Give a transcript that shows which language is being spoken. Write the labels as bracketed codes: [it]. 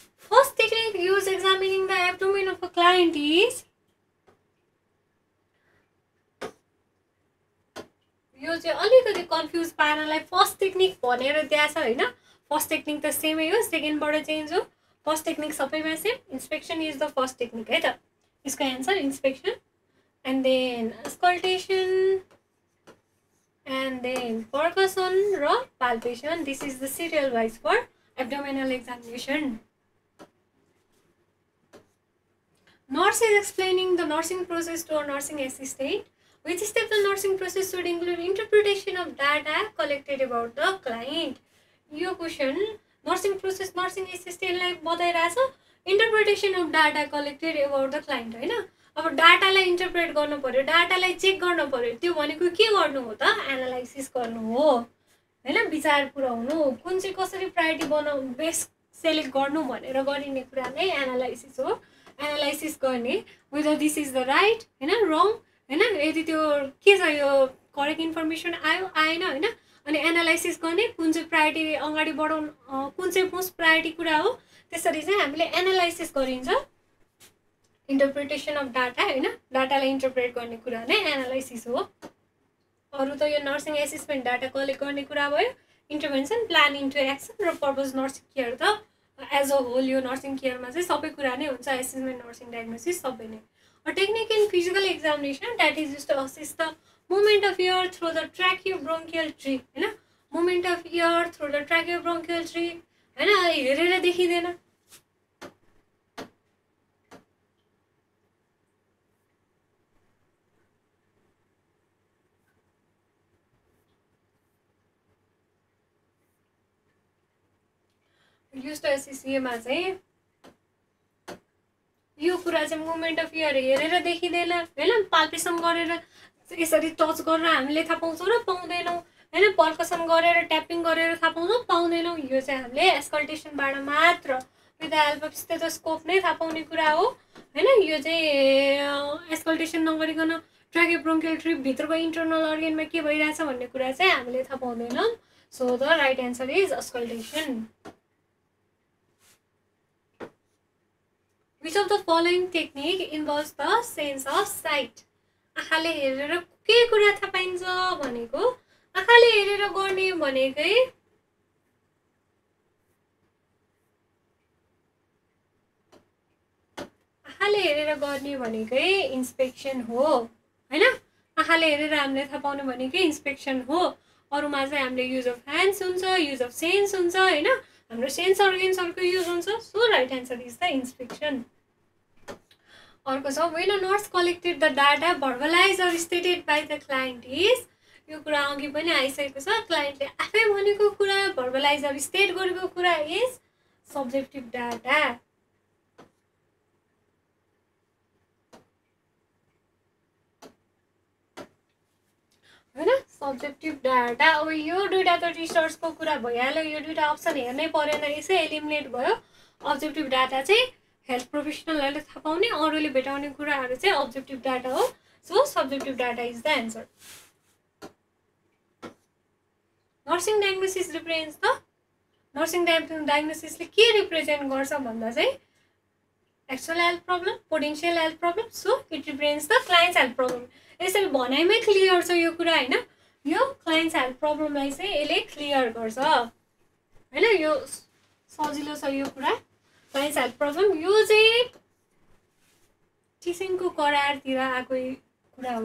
[en] first technique use examining the abdomen of a client is, [ne] यो चाहिँ अलिकति कन्फ्युज पार्नलाई फर्स्ट टेक्निक भनेर त्यहाँ छ हैन। फर्स्ट टेक्निक त सेमै हो, सेकेन्डबाट चेन्ज हो, फर्स्ट टेक्निक सबैमा same. इन्स्पेक्सन is the first technique है त, यसको answer इन्स्पेक्सन, [en] and then auscultation, and then percussion [ne] र palpation. [en] This is the serial wise for abdominal examination. Nurse is explaining the nursing process to a nursing assistant. Which step the nursing process should include interpretation of data collected about the client. [ne] यो question nursing process nursing assistant लाई बताइरहेछ, [en] interpretation of data collected about the client [ne] हैन। अब डाटालाई interpret गर्नु पर्यो, डाटालाई check गर्नु पर्यो, त्यो भनेको के गर्नु हो त, एनालाइसिस गर्नु हो हैन, विचार पुर्याउनु, कुन चाहिँ कसरी प्रायोरिटी बनाउनु, बेस्ट सेलेक्ट गर्नु भनेर गरिने कुरा नै एनालाइसिस हो। एनालाइसिस गर्ने whether this is the right होइन रङ होइन, यदि त्यो के छ यो करेक्ट इन्फर्मेसन आयो आएन होइन, अनि एनालाइसिस गर्ने कुन चाहिँ प्रायोरिटी अगाडि बढाउनु, कुन चाहिँ मोस्ट प्रायोरिटी कुरा हो, त्यसरी चाहिँ हामीले एनालाइसिस गरिन्छ। इन्टरप्रिटेसन अफ डाटा होइन, डाटालाई इन्टरप्रेट गर्ने कुरा नै एनालाइसिस हो। अरू त यो नर्सिङ एसेसमेन्ट डाटा कलेक्ट गर्ने कुरा भयो, इन्टरभेन्सन प्लानिङ टु एक्सन र पर्पज नर्सिङ केयर त एज अ होल यो नर्सिङ केयरमा चाहिँ सबै कुरा नै हुन्छ, एसेसमेन्ट नर्सिङ डायग्नोसिस सबै नै। [en] A technique in physical examination that is used to assess the movement of air through the tracheobronchial tree होइन, movement of air through the tracheobronchial tree होइन, [ne] हेरेर देखिँदैन। युज टु एसएससीमा चाहिँ यो कुरा चाहिँ मुभमेन्ट अफ एयर हेरेर देखिँदैन होइन, पाल्पेसन गरेर यसरी टच गरेर हामीले थाहा पाउँछौँ र पाउँदैनौँ होइन, पर्कसन गरेर ट्यापिङ गरेर थाहा पाउँछौँ पाउँदैनौँ। यो चाहिँ हामीले एस्कल्टेसनबाट मात्र with the help of stethoscope नै थाहा पाउने कुरा हो होइन। यो चाहिँ एस्कल्टेसन नगरिकन ट्राकेब्रोन्कियल ट्री भित्रको इन्टरनल अर्गनमा के भइरहेछ भन्ने कुरा चाहिँ हामीले थाहा पाउँदैनौँ। [en] So the right answer is auscultation. Which of the following technique involves the sense of sight? [ne] आँखाले हेरेर के कुरा थाहा पाइन्छ भनेको, आँखाले हेरेर गर्ने भनेकै आँखाले हेरेर गर्ने भनेकै इन्स्पेक्सन हो होइन। आँखाले हेरेर हामीले थाहा पाउने भनेकै इन्स्पेक्सन हो। अरूमा चाहिँ हामीले युज अफ ह्यान्ड्स हुन्छ, युज अफ सेन्स हुन्छ होइन, हाम्रो सेन्स अर्गेन्सहरूको युज हुन्छ। [en] So right answer is the inspection. [ne] अर्को छ when a nurse collected the data भर्बलाइज or stated by the client is, यो कुरा अघि पनि आइसकेको छ, क्लाइन्टले आफै भनेको कुरा भर्बलाइज अर स्टेट गरेको कुरा इज सब्जेक्टिभ डाटा होइन, सब्जेक्टिभ डाटा। अब यो दुइटा त रिसर्चको कुरा भइहाल्यो, यो दुइटा अप्सन हेर्नै परेन, यसै एलिमिनेट भयो। अब्जेक्टिभ डाटा चाहिँ हेल्थ प्रोफेसनलहरूले थाहा पाउने, अरूले भेटाउने कुराहरू चाहिँ अब्जेक्टिभ डाटा हो। [en] So subjective data is the answer. [ne] Nursing diagnosis represents the, nursing डायग्नोसिसले के रिप्रेजेन्ट गर्छ भन्दा चाहिँ actual health problem, potential health problem. [en] So it represents the client's health problem. [ne] यसरी भनाइमै क्लियर छ यो कुरा होइन, यो क्लाइन्ट्स हेल्थ प्रब्लमलाई चाहिँ यसले क्लियर गर्छ होइन, यो सजिलो छ यो कुरा। क्लाइन्ट्स हेल्थ प्रब्लम यो चाहिँ टिचिङको करारतिर आएको कुरा हो।